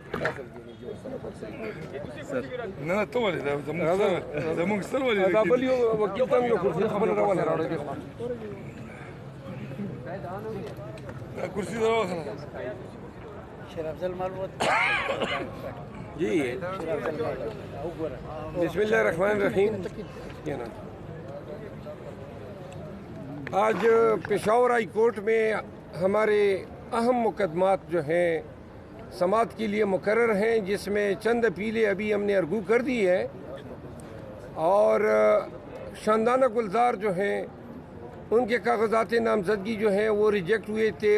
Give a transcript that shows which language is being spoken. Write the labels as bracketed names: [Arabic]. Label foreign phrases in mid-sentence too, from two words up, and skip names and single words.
[Pashto] نه ته ولې زمونږ سره ولې دا بل یو وکیل ته یو کرسي خبره راواله راوړې دا کرسي راواخله شیر افضل مالوت [Arabic] جی بسم اللہ الرحمن الرحیم. [Urdu] آج پشاور ہائی کورٹ میں ہمارے اہم مقدمات جو ہیں سماعت کے لیے مقرر ہیں، جس میں چند اپیلیں ابھی ہم نے ارگو کر دی ہے اور شاندانہ گلزار جو ہیں ان کے کاغذات نامزدگی جو ہیں وہ ریجیکٹ ہوئے تھے.